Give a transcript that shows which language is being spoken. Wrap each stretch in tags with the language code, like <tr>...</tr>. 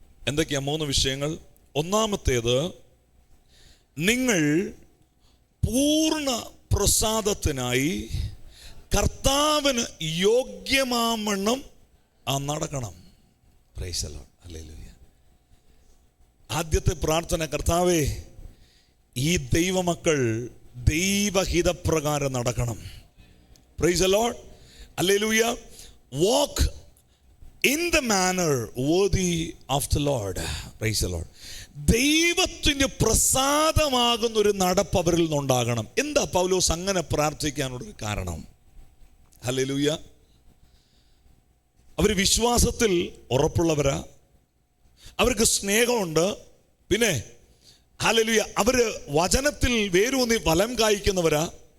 <ml>എന്തൊക്കെയാ 3 വിഷയങ്ങൾ? ഒന്നാമത്തേത്, നിങ്ങൾ പൂർണ്ണ പ്രസാദത്തിനായി കർത്താവിന് യോഗ്യമാമണ്ണം നടക്കണം.</ml> <en>Praise the Lord.</en> <ml>ഹല്ലേലൂയ. ആദ്യത്തെ പ്രാർത്ഥന, കർത്താവേ, ഈ ദൈവമക്കൾ ദൈവഹിതപ്രകാരം നടക്കണം.</ml> <en>Praise the Lord.</en> <ml>Hallelujah.</ml> <en>Walk in the manner worthy of the Lord. Praise the Lord.</en> <ml>ദൈവത്തിന് പ്രസാദമാകുന്ന ഒരു നടപ്പ് അവരിൽ നിന്നുണ്ടാകണം. എന്താ പൗലോസ് അങ്ങനെ പ്രാർത്ഥിക്കാനുള്ള കാരണം? ഹല്ലേലൂയ. അവർ വിശ്വാസത്തിൽ ഉറപ്പുള്ളവരാ, അവർക്ക് സ്നേഹമുണ്ട്, പിന്നെ ഹല്ലേലൂയ അവര് വചനത്തിൽ വേരൂന്നി ഫലം കായ്ക്കുന്നവരാ.</ml>